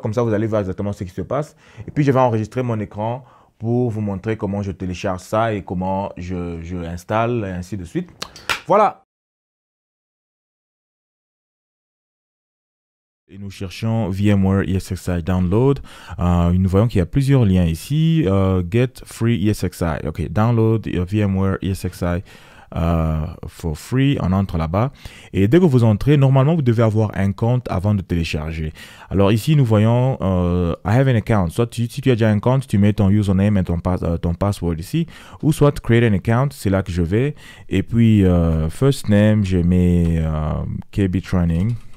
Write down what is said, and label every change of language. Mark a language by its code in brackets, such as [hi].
[fr] Comme ça, vous allez voir exactement ce qui se passe. Et puis, je vais enregistrer mon écran pour vous montrer comment je télécharge ça et comment je l'installe, et ainsi de suite. Voilà. Et nous cherchons VMware ESXi Download. Nous voyons qu'il y a plusieurs liens ici. [en] Get Free ESXi. OK, Download VMware ESXi for free. [fr] On entre là-bas. Et dès que vous entrez, normalement, vous devez avoir un compte avant de télécharger. Alors ici, nous voyons [en] I have an account. [fr] Soit si tu as déjà un compte, tu mets ton username et ton password ici. Ou soit [en] create an account. [fr] C'est là que je vais. Et puis, [en] first name, [fr] je mets KB Training.